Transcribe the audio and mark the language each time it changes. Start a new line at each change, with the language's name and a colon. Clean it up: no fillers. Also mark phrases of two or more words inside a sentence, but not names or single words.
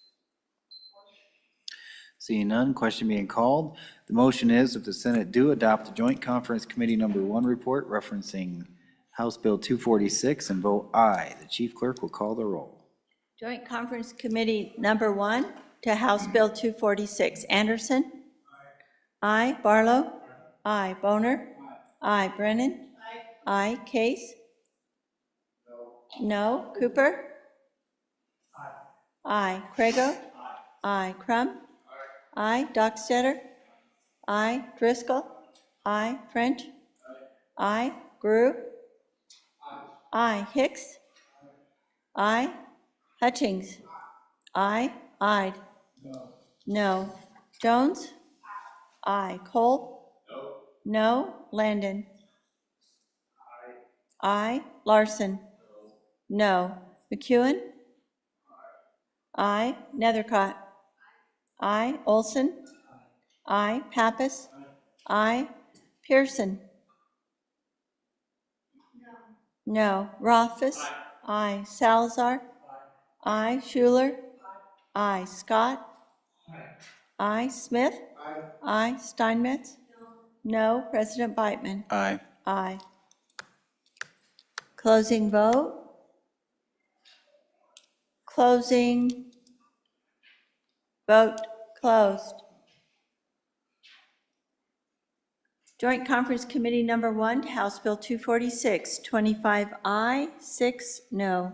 English: Seeing none, question being called. The motion is that the Senate do adopt the Joint Conference Committee Number 1 report referencing House Bill 246 and vote aye. The chief clerk will call the roll. Joint Conference Committee Number 1 to House Bill 246. Anderson? Aye. Barlow? Aye. Boner? Aye. Brennan? Aye. Case? No. Cooper? Aye. Crago? Aye. Crum? Aye. Dockstetter? Aye. Driscoll? Aye. French? Aye. Grew? Aye. Hicks? Aye. Hutchings? Aye. Ide? No. Jones? Aye. Cole? No. Landon? Aye. Larson? No. McEwen? Aye. Nethercott? Aye. Olson? Aye. Pappas? Aye. Pearson? No. Rothfuss? Aye. Salazar? Aye. Schuler? Aye. Scott? Aye. Smith? Aye. Steinmetz? No. President Beitman? Aye. Aye. Closing vote. Closing. Vote closed. Joint Conference Committee Number 1, House Bill 246, 25 aye, 6 no.